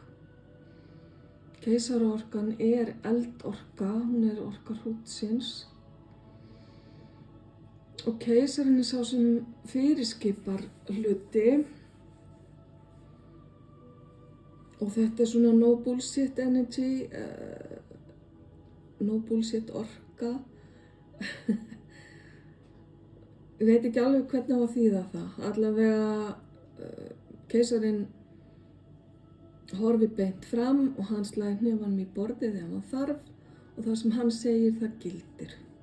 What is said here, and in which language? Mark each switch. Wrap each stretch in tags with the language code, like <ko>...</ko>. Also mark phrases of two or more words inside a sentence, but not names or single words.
<is>Keisaraorkan er eldorka, hún er orka hrútsins og keisarinn er sá sem fyrirskipar hluti og þetta er svona</is> <en>no bullshit energy, no bullshit</en> <is>orka. Ég veit ekki alveg hvernig á að þýða það. Allavega keisarinn horfi beint fram og hann slær hnefanum í borðið þegar hann þarf og það sem hann segir það gildir.</is>